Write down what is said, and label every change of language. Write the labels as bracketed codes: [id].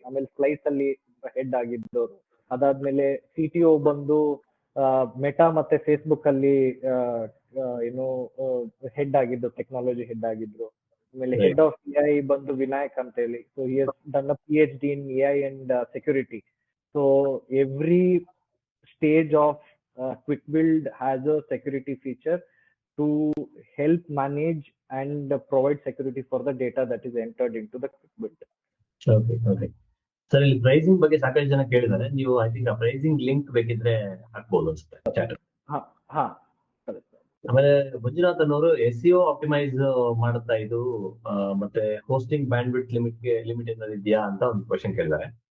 [kn] ಆಮೇಲೆ ಸ್ಲೈಸ್ ಅಲ್ಲಿ ಹೆಡ್ ಆಗಿದ್ದವರು. ಅದಾದ್ಮೇಲೆ CTO ಬಂದು ಮೆಟಾ ಮತ್ತೆ ಫೇಸ್ಬುಕ್ ಅಲ್ಲಿ ಏನು ಹೆಡ್ ಆಗಿದ್ದು, ಟೆಕ್ನಾಲಜಿ ಹೆಡ್ ಆಗಿದ್ರು. ಆಮೇಲೆ ಹೆಡ್ ಆಫ್ AI ಬಂದು ವಿನಾಯಕ್ ಅಂತ ಹೇಳಿ. [en] So he has done a PhD in AI and security. So every stage of quick build has a security feature to help manage and provide security for the data that is entered into the quick build. Okay. [kn] Sir, ಇಲ್ಲಿ pricing ಬಗ್ಗೆ ಸಾಕಷ್ಟು ಜನ ಕೇಳಿದ್ದಾರೆ. ನೀವು [en] I think [kn] ಆ pricing link ಬೇಕಿದ್ರೆ ಹಾಕ್ಬೋದು ಅನ್ಸುತ್ತೆ ಚಾಟ್. ಆಮೇಲೆ ಮಂಜುನಾಥ್ ಅನ್ನೋರು SEO ಆಪ್ಟಿಮೈಸ್ ಮಾಡುತ್ತಾ ಇದು ಮತ್ತೆ ಹೋಸ್ಟಿಂಗ್ ಬ್ಯಾಂಡ್ವಿಡ್ತ್ ಲಿಮಿಟ್ ಏನಾದ್ರು ಇದೆಯಾ ಅಂತ ಒಂದು ಕ್ವಶನ್ ಕೇಳಿದ್ದಾರೆ.